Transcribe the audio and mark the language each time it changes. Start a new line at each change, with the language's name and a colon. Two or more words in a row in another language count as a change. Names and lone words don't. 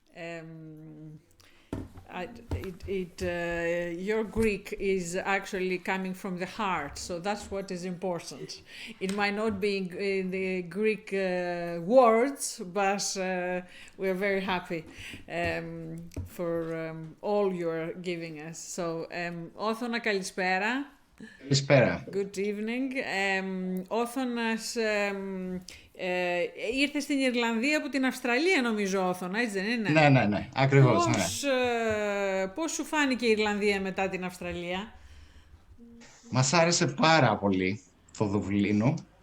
English: Your Greek is actually coming from the heart, so that's what is important. It might not be in the Greek words, but we are very happy for all you are giving us. So,
Greek: Όθωνα, καλησπέρα. Καλησπέρα.
English: Good evening.
Greek: Όθωνας ήρθε στην Ιρλανδία από την Αυστραλία, νομίζω, Όθωνα, έτσι δεν είναι? Ναι, ακριβώς. Πώς σου φάνηκε η Ιρλανδία μετά την Αυστραλία? Μας άρεσε πάρα πολύ το Δουβλίνο.